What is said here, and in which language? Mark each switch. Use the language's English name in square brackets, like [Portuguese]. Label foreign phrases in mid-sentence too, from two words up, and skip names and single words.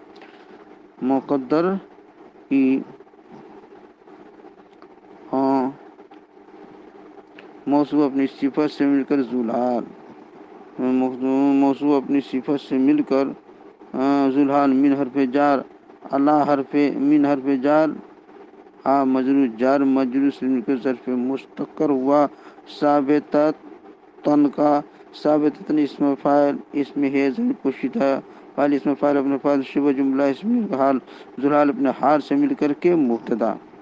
[Urdu] موصوف اپنی صفت سے مل کر ذوالحال موصوف اپنی صفت سے مل کر ذوالحال من حرف جار علی حرف من حرف جار مجرور جار مجرور سے مل کر ظرف مستقر ہوا، ثابتتن کا، ثابتتن اسم فاعل، اس میں ہے ضمیر پوشیدہ فاعل، اسم فاعل اپنے فاعل شبہ جملہ اسمیہ کا حال، ذوالحال اپنے حال سے مل کر کے مبتدا،